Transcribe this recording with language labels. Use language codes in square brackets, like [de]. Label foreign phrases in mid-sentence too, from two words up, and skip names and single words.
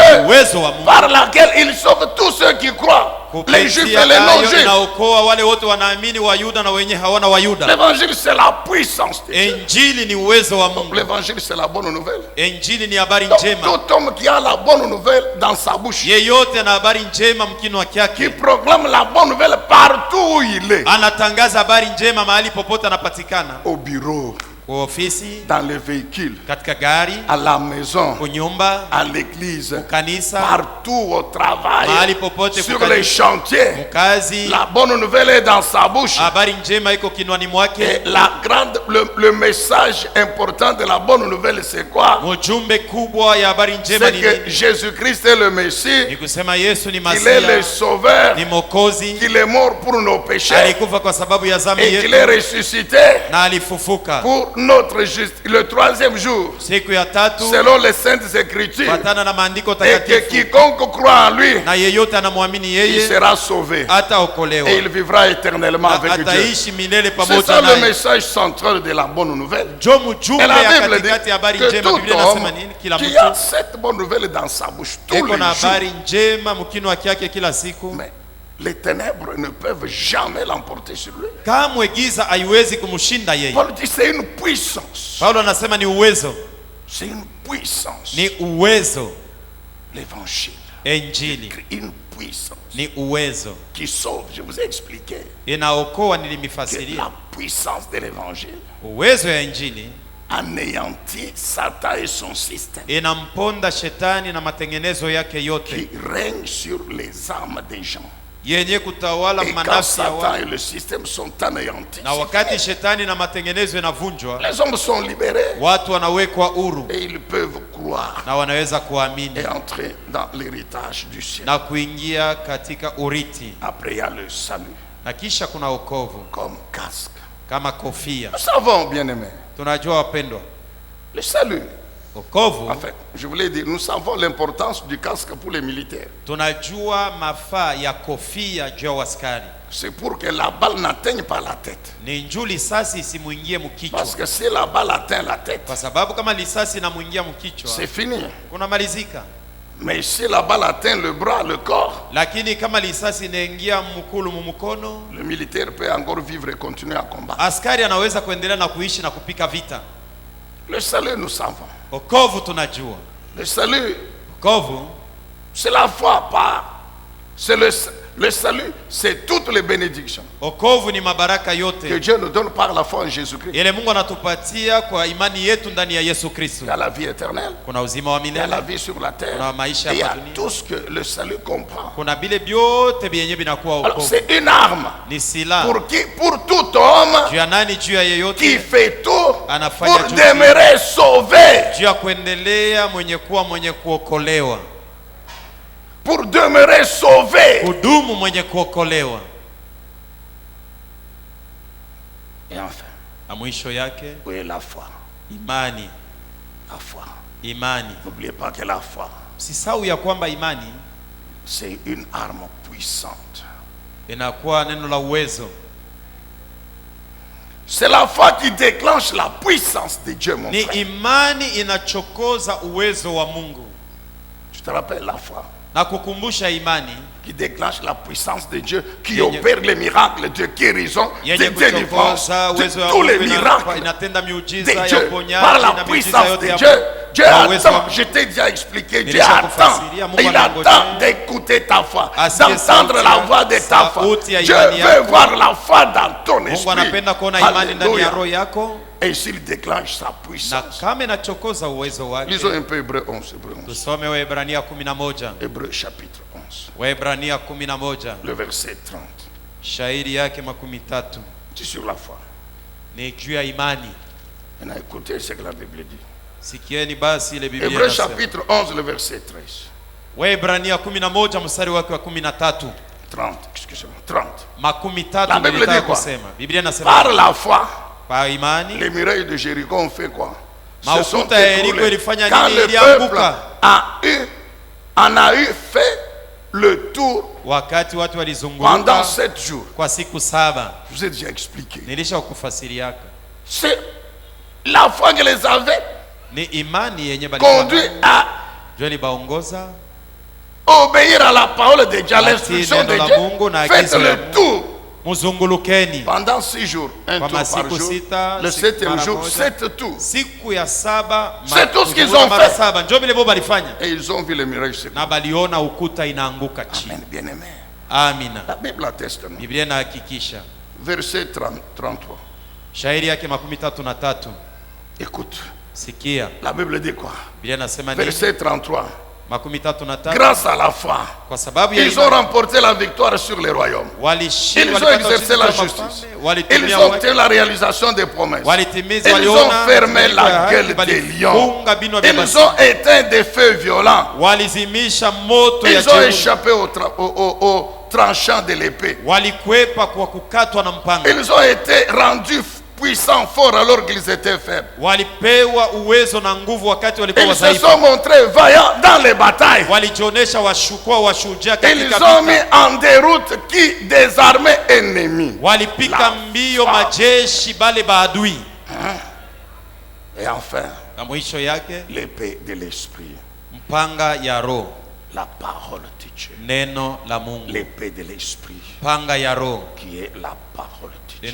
[sw] uwezo wa Mungu [fr] par laquelle il sauve tous ceux qui croient. Les juifs et les [sw] kupitia ayo [fr] non-juifs. [sw] inaokoa wale wote wanaamini, Wayuda na wenye hawana Wayuda. [fr] L'évangile, c'est la puissance de Dieu. [sw] Injili ni uwezo wa Mungu. [fr] L'évangile, c'est la bonne nouvelle. [sw] Injili ni habari [fr] Donc, [sw] njema. [fr] tout homme qui a la bonne nouvelle dans sa bouche, [sw] Yeyote na habari njema mkinwa [fr] qui [sw] kyake, [fr] proclame la bonne nouvelle partout où il est, [sw] anatangaza habari njema mahali popote anapatikana, [fr] au bureau, [sw] kwa ofisi, [fr] dans les véhicules, [sw] katika gari, [fr] à la maison, [sw] kunyumba, [fr] à l'église, [sw] kanisa, [fr] partout au travail, [sw] mahali popote, [fr] sur [sw] kukanisa, [fr] les chantiers. [sw] mkazi, [fr] La bonne nouvelle est dans sa bouche. [sw] habari njema iko kinwani [fr] Et [sw] mwake. [fr] le message important de la bonne nouvelle, c'est quoi? [sw] Mjumbe kubwa ya habari njema [fr] C'est [sw] ni [fr] que [sw] nini? [fr] Jésus-Christ est le Messie, [sw] Ni kusema Yesu ni [fr] qu'il est le [sw] Masia, [fr] Sauveur, [sw] ni Mwokozi, [fr] qu'il est mort pour nos péchés [sw] alikufa kwa sababu ya dhambi [fr] et qu'il est [sw] yetu [fr] ressuscité [sw] na alifufuka [fr] pour notre justice le troisième jour, [sw] siku ya tatu [fr] selon les saintes écritures, [sw] patana na maandiko [fr] et que [sw] takatifu, [fr] quiconque croit en lui, [sw] na yeyote anamwamini [fr] il [sw] yeye [fr] sera sauvé [sw] ataokolewa, [fr] et il vivra éternellement avec Dieu. [sw] ataishi milele [fr] C'est [sw] pamoja [fr] ça le [sw] naye. [fr] message central de la bonne nouvelle. [sw] Jo mjumbe [fr] Et la [sw] ya [fr] Bible dit [sw] katikati ya habari [fr] que [sw] njema. [fr] tout [sw] Biblia [fr] homme [sw] inasema nini? Kila [fr] qui a [sw] mtu [fr] cette bonne nouvelle dans sa bouche tous [sw] eko [fr] les [sw] na [fr] jours, [sw] habari njema mkinwa kyake kila siku, [fr] mais les ténèbres ne peuvent jamais l'emporter sur lui. [sw] kamwe giza haiwezi kumshinda yeye. [fr] Paul dit c'est une puissance. [sw] Paulo anasema ni uwezo, [fr] C'est une puissance. [sw] ni uwezo. [fr] L'évangile. [sw] Injili [fr] Une puissance [sw] ni uwezo, [fr] qui sauve. Je vous ai expliqué [sw] inaokoa. [fr] que [sw] Nilimifasiria [fr] la puissance de l'évangile, [sw] uwezo ya Injili [fr] anéantit Satan et son système. [sw] Inamponda shetani na matengenezo yake yote. [fr] Qui règne sur les âmes des gens. [sw] Yenye kutawala [fr] Et quand [sw] manafsi ya [fr] Satan [sw] watu. [fr] et le système sont anéantis, [sw] Na wakati shetani na matengenezo inavunjwa, [fr] les hommes sont libérés. [sw] watu wanawekwa huru [fr] Et ils peuvent croire [sw] na wanaweza kuamini [fr] et entrer dans l'héritage du ciel. [sw] na kuingia katika urithi. [fr] Après, il y a le salut [sw] Na kisha kuna wokovu [fr] comme casque. [sw] kama kofia. [fr] Nous savons, bien-aimés, [sw] Tunajua wapendwa, [fr] le salut. [sw] wokovu, [fr] En fait, je voulais dire, nous savons l'importance du casque pour les militaires. [sw] tunajua mafaa ya kofia juu ya waskari. [fr] C'est pour que la balle n'atteigne pas la tête. [sw] Ni njuu lisasi isimuingie mkichwa, [fr] Parce que si la balle atteint la tête, [sw] kwa sababu kama lisasi inamuingia mkichwa [fr] c'est fini. [sw] kunamalizika. [fr] Mais si la balle atteint le bras, le corps, [sw] Lakini kama lisasi inaingia mkulu mumukono, [fr] le militaire peut encore vivre et continuer à combattre. [sw] askari anaweza kuendelea na kuishi na kupika vita. [fr] Le salut, nous savons. [sw] Wokovu tunajua, [fr] Le salut, [sw] wokovu [fr] c'est la foi, pas. C'est le salut, c'est toutes les bénédictions [sw] wokovu ni mabaraka [fr] que [sw] yote [fr] Dieu nous donne par la foi en Jésus-Christ. [sw] ile Mungu anatupatia kwa imani yetu ndani ya Yesu Kristo. [fr] Il y a la vie éternelle, [sw] Kuna uzima wa [fr] il y a la [sw] milele, [fr] vie sur la terre, [sw] kuna maisha [fr] et il y [sw] hapa [fr] a [sw] dunia, [fr] tout ce que le salut comprend. [sw] kuna vile vyote vyenye vinakuwa [fr] Alors [sw] wokovu. [fr] c'est une arme [sw] Ni silaha [fr] pour qui? Pour tout homme [sw] juu ya nani? Juu ya [fr] qui [sw] yeyote [fr] fait tout [sw] Anafanya [fr] pour [sw] juu [fr] demeurer sauvé, [sw] juu ya kuendelea mwenye kuokolewa, [fr] pour demeurer sauvé. [sw] kudumu mwenye kuokolewa. [fr] Et enfin, [sw] Na mwisho yake [fr] où est la foi? [sw] imani. [fr] La foi. [sw] Imani, [fr] N'oubliez pas que la foi, [sw] usisahau ya kwamba imani [fr] c'est une arme puissante. [sw] inakuwa neno la uwezo. [fr] C'est la foi qui déclenche la puissance de Dieu, mon [sw] Ni [fr] frère. [sw] imani inachokoza uwezo wa Mungu. [fr] Tu te rappelles la foi [sw] Na kukumbusha imani [fr] qui déclenche la puissance de Dieu, qui [sw] Yenye- [fr] opère les miracles de guérison, de [sw] yenye [fr] délivrance, [sw] kuchokoza [fr] de [sw] uwezo wa [fr] tous les [sw] Mungu [fr] miracles [sw] inatenda [fr] de [sw] miujiza ya [fr] Dieu, par [sw] uponyaji [fr] la [sw] na miujiza [fr] puissance [sw] yote [fr] de [sw] ya [fr] Dieu. Dieu [sw] na uwezo wa [fr] attend, [sw] Mungu. [fr] je t'ai déjà expliqué, Dieu [sw] Nilisha [fr] attend, [sw] kufasiria, Mungu [fr] il [sw] anangojea. [fr] attend d'écouter ta foi, [sw] Asikie [fr] d'entendre [sw] sauti [fr] la [sw] ya- [fr] voix de ta foi. [sw] sauti ya [fr] Dieu [sw] imani [fr] veut [sw] yako. [fr] voir la foi dans ton [sw] Mungu [fr] esprit. [sw] anapenda kuona imani ndani ya [fr] Alléluia. [sw] roho yako, [fr] Et s'il déclenche sa [sw] na [fr] puissance. [sw] kama inachokoza uwezo wake. [fr] Lisons un peu Hébreu 11, Hébreu 11. [sw] Tusome Waebrania 11. [fr] Hébreu chapitre 11, [sw] Waebrania 11 [fr] le verset 30. [sw] shairi yake 13 [fr] C'est sur la foi. [sw] ni juu ya imani. [fr] Maintenant, écoutez ce que la Bible dit. [sw] Sikieni basi ile Biblia [fr] Hébreu [sw] inasema. [fr] chapitre 11, le verset 13. [sw] Waebrania 11 mstari wake wa 13. [fr] 30, excusez-moi, 30. [sw] Makumi tatu [fr] La [sw] ndio [fr] Bible [sw] nilitaka [fr] dit quoi? [sw] kusema. Biblia inasema [fr] Par la foi, [sw] kwa imani [fr] les murailles de Jéricho ont fait quoi? [sw] Maukuta [fr] Se sont [sw] ya Yeriko [fr] écroulées. [sw] ilifanya [fr] Quand [sw] nini? [fr] le [sw] Ilianguka. [fr] peuple en a eu fait le tour [sw] wakati watu [fr] pendant [sw] walizunguka [fr] 7 jours. [sw] kwa siku 7. [fr] Je vous ai déjà expliqué. [sw] Nilisha kufasiriaka. [fr] C'est la foi qui les avait [sw] Ni imani yenye [fr] conduits à [sw] jua libaongoza [fr] obéir à la parole de Dieu, à [sw] Ati [fr] l'instruction de [sw] neno la [fr] Dieu. [sw] Mungu na [fr] Faites [sw] agizo la [fr] le [sw] Mungu. [fr] tour [sw] muzungulukeni [fr] pendant 6 jours, un [sw] kwa [fr] tour par [sw] masiku [fr] jour. [sw] 6. [fr] Le 7e [sw] mara [fr] jour, [sw] moja. [fr] 7 tours. [sw] Siku ya 7 [fr] C'est tout ce qu'ils [sw] kuzunguka [fr] ont [sw] mara [fr] fait. [sw] 7. Ndio vile bo balifanya [fr] Et ils ont vu les miracles se [sw] na baliona ukuta inaanguka chini. [fr] Amen, bien-aimé. [sw] Amina. [fr] La Bible atteste, non? [sw] Biblia inahakikisha. [fr] Verset 33. [sw] Shairi yake 13. [fr] Écoute, [sw] Sikia. [fr] la Bible dit quoi? [sw] Biblia inasema nini? [fr] Verset 33. [sw] 13. [fr] Grâce à la foi, [sw] Kwa sababu ya [fr] ils ont [sw] imani [fr] remporté la victoire sur les royaumes. [sw] walishinda, [fr] Ils ont [sw] walipata [fr] exercé [sw] ushindi [fr] la [sw] kwa [fr] justice. [sw] mafalme, [fr] Ils [sw] walitumia [fr] ont [sw] haki, [fr] obtenu la réalisation des promesses. [sw] walitimiza, [fr] Ils [sw] waliona [fr] ont fermé [sw] matendo ya [fr] la [sw] haki, [fr] gueule des lions. [sw] walifunga binwa vya [fr] Ils [sw] basi, [fr] ont éteint des feux violents. [sw] walizimisha moto ya [fr] Ils ont [sw] jeuri, [fr] échappé au tranchant de l'épée. [sw] walikwepa kwa kukatwa na mpanga, [fr] Ils ont été rendus puissants, forts alors qu'ils étaient faibles. [sw] walipewa uwezo na nguvu wakati walikuwa [fr] Ils se [sw] wadhaifu, [fr] sont montrés vaillants dans les batailles. [sw] walijionyesha washujaa [fr] Ils [sw] katika [fr] ont mis [sw] vita, [fr] en déroute qui des armées ennemies. [sw] walipika [fr] La [sw] mbio [fr] foi. [sw] majeshi bale baadui, [fr] Et enfin, [sw] na mwisho yake [fr] l'épée de l'esprit, [sw] mpanga ya roho, [fr] la parole de Dieu. [sw] neno la Mungu. [fr] L'épée de l'esprit [sw] Panga ya roho [fr] qui est la parole de Dieu.